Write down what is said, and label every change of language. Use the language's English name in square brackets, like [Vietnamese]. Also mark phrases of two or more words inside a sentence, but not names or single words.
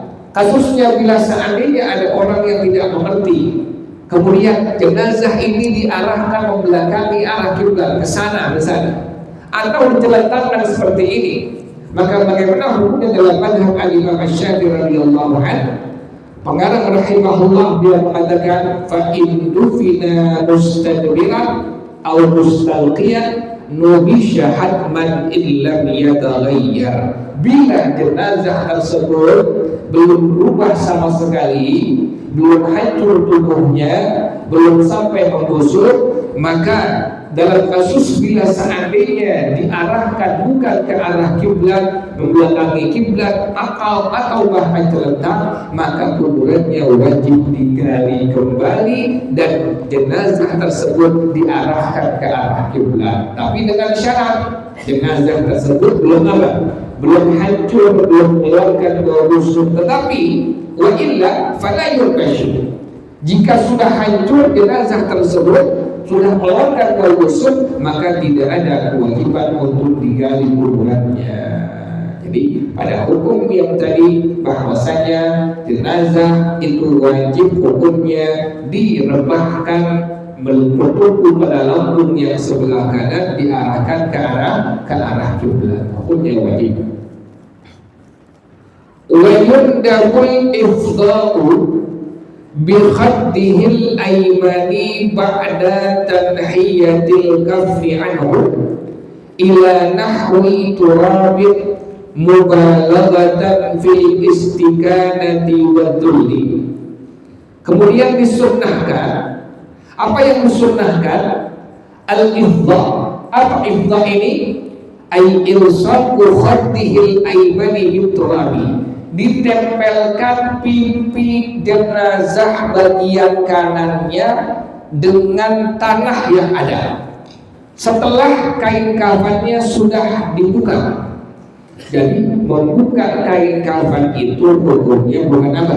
[Indonesian] Kasusnya bila seandainya ada orang yang tidak mengerti, kemudian jenazah ini diarahkan membelakangi arah kiblat ke sana misalnya, atau dicelentangkan seperti ini, maka bagaimana hukumnya dalam madhab Al-Imam Syafi'i [Arabic] رضي الله عنه? [Indonesian] Pengarang rahimahullah dia mengatakan, [Arabic] فإن دفن مستدبرا أو مستلقيا نبش حتما إن لم يتغير. [Indonesian] Bila jenazah tersebut belum berubah sama sekali, belum hancur tubuhnya, belum sampai membusuk, maka dalam kasus bila seandainya diarahkan bukan ke arah kiblat, membelakangi kiblat atau bahkan celentang, maka kuburannya wajib digali kembali dan jenazah tersebut diarahkan ke arah kiblat. Tapi dengan syarat jenazah tersebut belum hancur, belum mengeluarkan bau busuk. Tetapi [Arabic] وإلا فلا ينبش, [Indonesian] jika sudah hancur jenazah tersebut, sudah mengeluarkan bau busuk, maka tidak ada kewajiban untuk digali kuburannya. Jadi pada hukum yang tadi bahwasanya jenazah itu wajib hukumnya direbahkan bertumpu pada lambung yang sebelah kanan, diarahkan ke arah kiblat. Hukumnya wajib. [Arabic] ويندب الإفضاء بخده الأيمن بعد تنحية الكفن عنه إلى نحو تراب مبالغة في الاستكانة والذل. [Indonesian] Kemudian disunnahkan. Apa yang disunnahkan? Al-ifdha. Apa ifdha ini? [Arabic] أي إلصاق خده الأيمن بالتراب, [Indonesian] ditempelkan pipi jenazah bagian kanannya dengan tanah yang ada setelah kain kafannya sudah dibuka. Jadi membuka kain kafan itu hukumnya bukan apa?